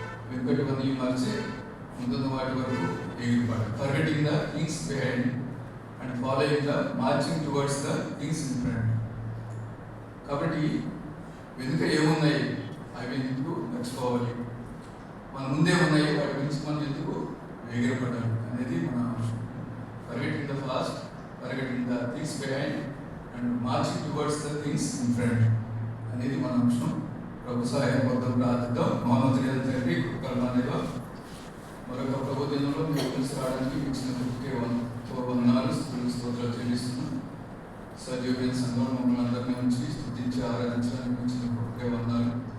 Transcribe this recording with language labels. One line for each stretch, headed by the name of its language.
Telugu: వెనుకటివన్నీ మరిచి ముందున్న వాటి వరకు ఎగిరిపడు.
English: Forgetting the things behind and following the marching towards the things in front.
Telugu: కాబట్టి వెనుక ఏమున్నాయి అవి ఎందుకు మర్చిపోవాలి, మన ముందే ఉన్నాయి వాటి గురించి మనం ఎందుకు ఎగిరిపడాలి అనేది మన అంశం.
English: Forgetting the past, forgetting the things behind and marching towards the things in front
Telugu: అనేది మన అంశం. ప్రభు సహాయం పొందడం ప్రార్థనతో మహోన్నతుడైన తండ్రి కృపలో మరొక ప్రభు దినంలో మీరు కలిసి రావడానికి ఇచ్చిన వందనాలు స్తోత్రాలు చెల్లిస్తున్నాం. సజీవమైన సంఘం మమ్మల్ని అందరినీ ఉంచి స్తుతించి ఆరాధించడానికి ఇచ్చిన గొప్ప వందనాలు.